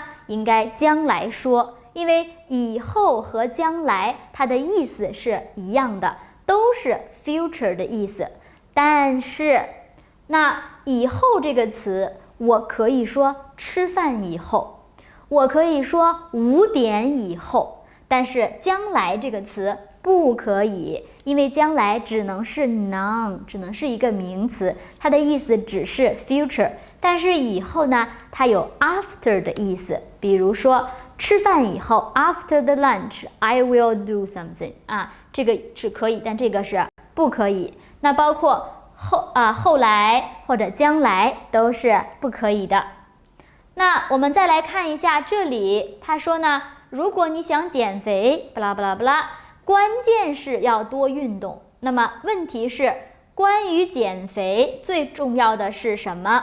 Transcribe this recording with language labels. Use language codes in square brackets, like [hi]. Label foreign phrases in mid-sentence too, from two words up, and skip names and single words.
[zh] 應該將來說，因為以後和將來它的意思是一樣的，都是 future 的意思。但是那以後這個詞，我可以說吃飯以後，我可以說5點以後，但是将來這個詞不可以，因為将来只能是 noun，只能是一個名詞，它的意思只是 future。但是以後呢，它有 after 的意思，比如说吃飯以後 [en] after the lunch I will do something [zh] 这個是可以，但這個是不可以。那包括後來或者將來都是不可以的。那我們再来看一下这裡，他說呢，如果你想減肥，巴拉巴拉巴拉，關鍵是要多運動。那麼問題是，關於減肥最重要的是什麼？